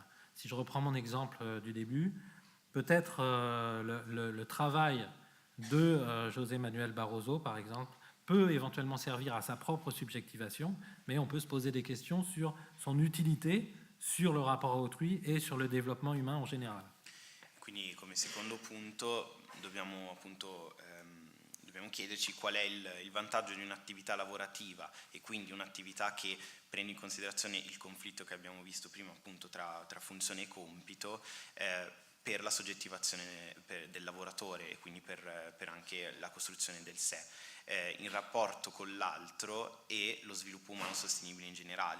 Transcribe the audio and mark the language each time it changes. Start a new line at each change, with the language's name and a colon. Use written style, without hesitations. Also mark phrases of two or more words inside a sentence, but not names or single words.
French: Si je reprends mon exemple du début, peut-être le travail de José Manuel Barroso, par exemple, peut éventuellement servir à sa propre subjectivation, mais on peut se poser des questions sur son utilité, sur le rapport à autrui et sur le développement humain en général.
Italian: Quindi come secondo punto dobbiamo chiederci qual è il vantaggio di un'attività lavorativa, e quindi un'attività che prende in considerazione il conflitto che abbiamo visto prima appunto tra funzione e compito, per la soggettivazione del lavoratore e quindi per anche la costruzione del sé, in rapporto con l'altro e lo sviluppo umano sostenibile in generale.